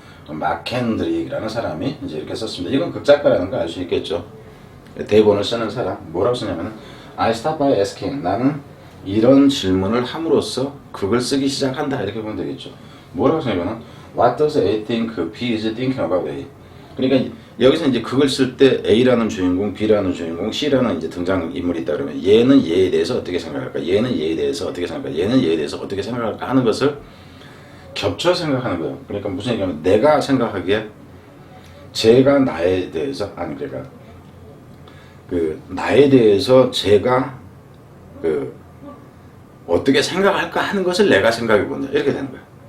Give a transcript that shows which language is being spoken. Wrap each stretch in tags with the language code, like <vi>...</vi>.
<ko>마켄드릭이라는 사람이 이제 이렇게 썼습니다. 이건 극작가라는 거 알 수 있겠죠. 대본을 쓰는 사람 뭐라고 쓰냐면은</ko> <en>I start by asking</en> <ko>나는 이런 질문을 함으로써 극을 쓰기 시작한다 이렇게 보면 되겠죠. 뭐라고 쓰냐면은</ko> <en>What does A think B is thinking about A?</en> <ko>그러니까 여기서 이제 그걸 쓸 때 A라는 주인공, B라는 주인공, C라는 이제 등장 인물이 있다 그러면 얘는 얘에 대해서 어떻게 생각할까? 얘는 얘에 대해서 어떻게 생각할까? 얘는 얘에 대해서 어떻게 생각할까 하는 것을 겹쳐 생각하는 거예요. 그러니까 무슨 얘기냐면 내가 생각하기에 제가 나에 대해서 아니 그러니까 그 나에 대해서 제가 그 어떻게 생각할까 하는 것을 내가 생각해 본다 이렇게 되는 거예요.</ko>